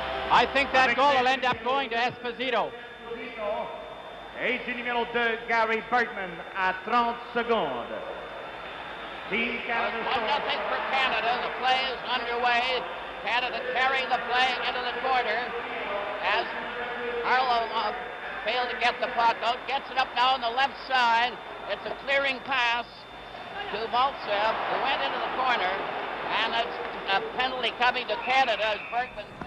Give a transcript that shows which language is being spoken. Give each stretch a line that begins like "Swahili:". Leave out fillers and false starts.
English: I think that goal will end up going to Esposito.
French: Et du numéro 2, Gary Bергman, à 30 secondes.
English: Team Canada. 1-0 for Canada. The play is underway. Canada carrying the play into the corner as Harlow failed to get the puck out. Gets it up now on the left side. It's a clearing pass to Maltsev, who went into the corner, and it's a penalty coming to Canada as Bергman.